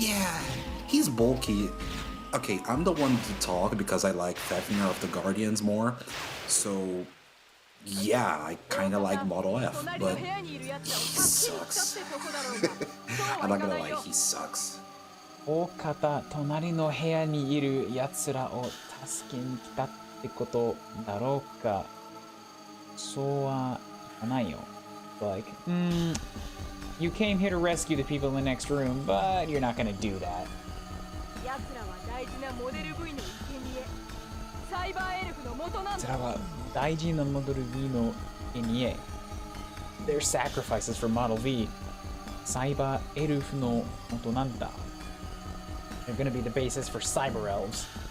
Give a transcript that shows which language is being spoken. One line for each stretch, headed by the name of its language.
English: Yeah, he's bulky. Okay, I'm the one to talk because I like Fafnir of the Guardians more. So, yeah, I kind of like Model F, but he sucks. I'm not gonna lie, he sucks.
Japanese: 大方、隣の部屋にいる奴らを助けに来たってことだろうか。そうはいかないよ。
English: Like, you came here to rescue the people in the next room, but you're not gonna do that.
Japanese: 奴らは大事なモデル V の生贄。サイバーエルフの元なんだ。奴らは大事なモデル V の生贄。
English: They're sacrifices for Model V.
Japanese: サイバーエルフの元なんだ。
English: They're gonna be the basis for cyber elves.